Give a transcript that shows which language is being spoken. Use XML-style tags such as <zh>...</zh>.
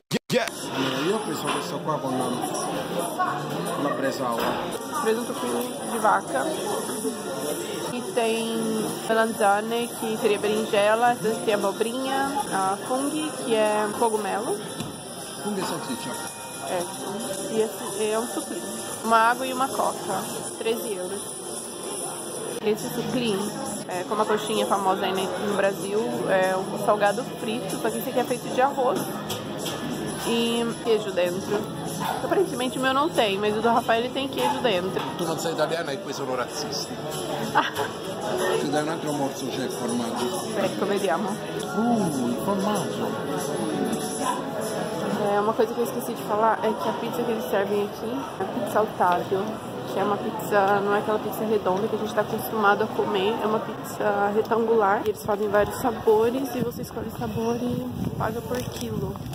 <it>Io ho preso questo qua con la bresaola.</it> <pt>Presunto de vaca. E tem melanzane, que seria berinjela, essa aqui é abobrinha, a fungo, que é cogumelo. Fungo e salsicha. É, e esse é um suclim. Uma água e uma coca, 13 euros. Esse suclim, como a coxinha famosa aí no Brasil, é um salgado frito, só que esse aqui é feito de arroz e queijo dentro. Aparentemente o meu não tem, mas o do Rafael ele tem queijo dentro.</pt> <it>Tu non sei italiana e poi sono razzisti. Ti dai un altro morso, c'è il formaggio. Ecco, vediamo. Il formaggio.</it> <pt>Uma coisa que eu esqueci de falar é que a pizza que eles servem aqui é a pizza Otávio, que é uma pizza, não é aquela pizza redonda que a gente está acostumado a comer, é uma pizza retangular. Eles fazem vários sabores e você escolhe o sabor e paga por quilo.</pt>